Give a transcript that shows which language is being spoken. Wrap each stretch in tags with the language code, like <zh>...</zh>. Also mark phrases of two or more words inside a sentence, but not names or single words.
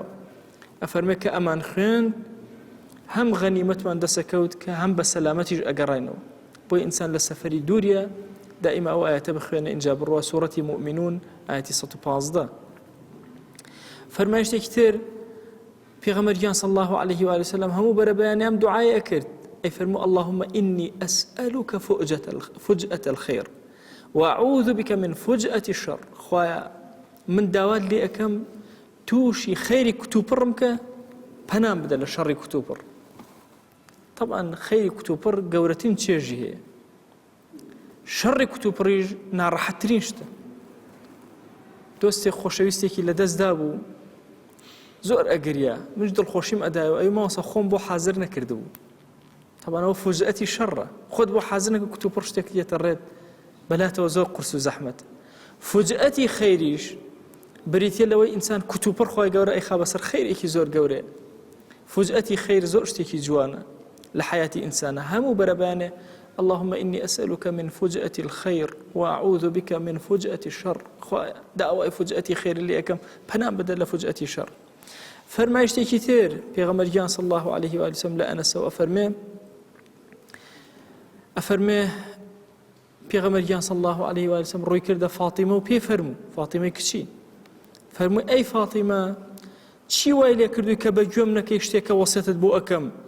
<ckb>ئەفەرمێ کە ئەمان خوێن هەم غەنیمەتمان دەسەکەوت کە هەم بە سەلامەتیش ئەگەڕێنەوە. بۆی ئینسان لە سەفەری دووریە دائما ئەو ئاەتە بخوێنە ئینجا بڕوە سوورەتی مؤمنون ئاەتی 115. فەرمایشتێکی تر پێغەمبەریان</ckb> <ar>صلی الله عليه و آله وسلم</ar> <ckb>هەموو بەرەبەیانی ئەم دوعای ئەکرد، ئەی فەرموو</ckb> <ar>اللهم إني أسألك فجأة الخير وأعوذ بك من فجأة الشر.</ar> <ckb>خوایا من داوات لێ ئەەکەم تووشی خەیری کتوپڕم کە پەنام بدە لە شەڕی کتوپڕ. طبعا خەیری کتوپڕ گەورەترین چێژی هەیە، شەڕی کتوپڕیش ناڕەحەتترین شتە. دۆستێک خۆشەویستێکی لەدەستدا بوو، زۆر ئەگریا، منش دڵخۆشیم ئەدایەوە، ئەی ماوەسە خۆم بۆ حازر نەکردبوو. طبعا ئەوە فوجئەتی شەڕە، خۆت بۆ حازر نەکە کتوپڕ شتێک دێتە ڕێت بەلاتەوە زۆر قورس و زەحمەت. فوجئەتی خەیریش بریتە لەوەی ئینسان کتوپڕ خۆی گەورە ئەیخا بەسەر خەیرێکی زۆر گەورەیە. فوجئەتی خەیر زۆر شتێکی جوانە لە حیاتی ئینسانە، هەموو بەرەبانێ</ckb> <ar>اللهم إني أسألك من فجأة الخير وأعوذ بك من فجأة الشر.</ar> <ckb>خوایا داوای فجأەتی خێر لێ ئەەکەم پەنام بدە لە فجأەتی شەڕ. فەرمایشتێکی تر پێغەمبەریان</ckb> <ar>صلی الله عليه و آله وسلم</ar> <ckb>لە ئەنەسەوە ئەفەرمێ پێغەمبەریان</ckb> <ar>صلی الله عليه و آله وسلم</ar> <ckb>ڕووی کردە فاتیمە و پێ فەرموو، فاتیمەی کچی، فەرمووی ئەی فاتیمە چی وای لێ کردووی کە بە گوێم نەکەی شتێکە وەسیەتت بۆ ئەەکەم؟</ckb>